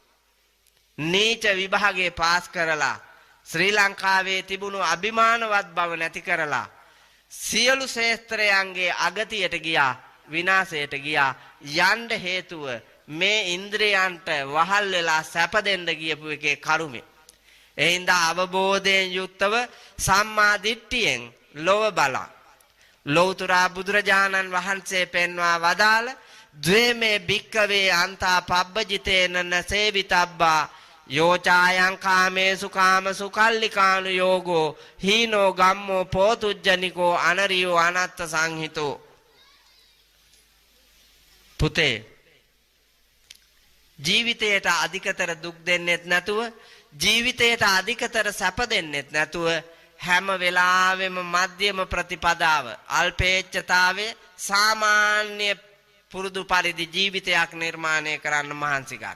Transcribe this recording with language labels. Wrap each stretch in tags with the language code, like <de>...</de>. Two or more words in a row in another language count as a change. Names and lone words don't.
<si>නීච විභාගයේ පාස් කරලා ශ්‍රී ලංකාවේ තිබුණු අභිමානවත් බව නැති කරලා සියලු ශේත්‍රයන්ගේ අගතියට ගියා විනාශයට ගියා. යන්න හේතුව මේ ඉන්ද්‍රයන්ට වහල් වෙලා සැප දෙන්න ගියපු එකේ කරුමේ. ඒ හින්දා අවබෝධයෙන් යුක්තව සම්මා දිට්ඨියෙන් ලොව බලං ලෞතර බුදුරජාණන් වහන්සේ පෙන්වා වදාළ</si> <pi>ද්වේමේ භික්කවේ අන්තා පබ්බජිතේන නසේවිතබ්බා යෝචායං කාමේසු කාමසු කල්ලිකානු යෝගෝ හීනෝ ගම්මෝ පෝතුජ්ජනිකෝ අනරියෝ අනත්ත සංහිතෝ.</pi> <si>පුතේ ජීවිතයට අධිකතර දුක් දෙන්නෙත් නැතුව ජීවිතයට අධිකතර සැප දෙන්නෙත් නැතුව හැම වෙලාවෙම මධ්‍යම ප්‍රතිපදාව අල්පේච්ඡතාවය සාමාන්‍ය පුරුදු පරිදි ජීවිතයක් නිර්මාණය කරන්න මහන්සි ගන්න.</si>